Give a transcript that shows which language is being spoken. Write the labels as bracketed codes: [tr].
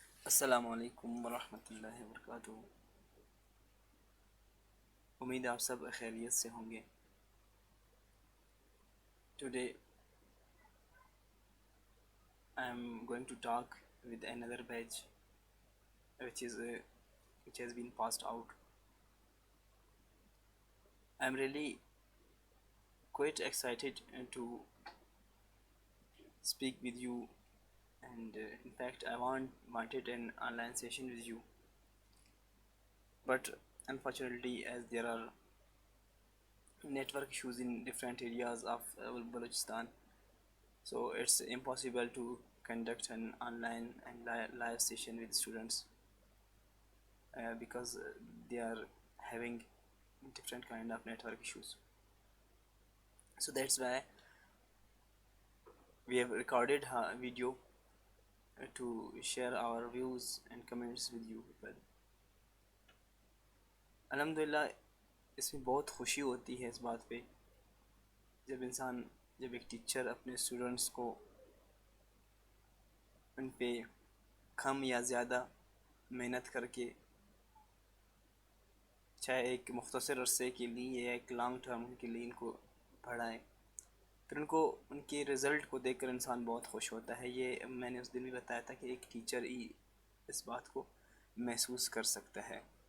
[ur] السلام علیکم ورحمۃ اللہ وبرکاتہ۔ امید ہے آپ سب خیریت سے ہوں گے۔ [en] Today I am going to talk with another batch which has been passed out. I am really quite excited to speak with you, and in fact I wanted an online session with you, but unfortunately, as there are network issues in different areas of Balochistan, so it's impossible to conduct an online and live session with students because they are having different kind of network issues. So that's why we have recorded a video to share our views and comments with you people. [ur] الحمدللہ اس میں بہت خوشی ہوتی ہے اس بات پہ جب ایک ٹیچر اپنے اسٹوڈنٹس کو ان پہ کم یا زیادہ محنت کر کے، چاہے ایک مختصر عرصے کے لیے یا ایک لانگ ٹرم کے لیے، ان کو پڑھائے، پھر ان کے رزلٹ کو دیکھ کر انسان بہت خوش ہوتا ہے۔ یہ میں نے اس دن بھی بتایا تھا کہ ایک ٹیچر ہی اس بات کو محسوس کر سکتا ہے۔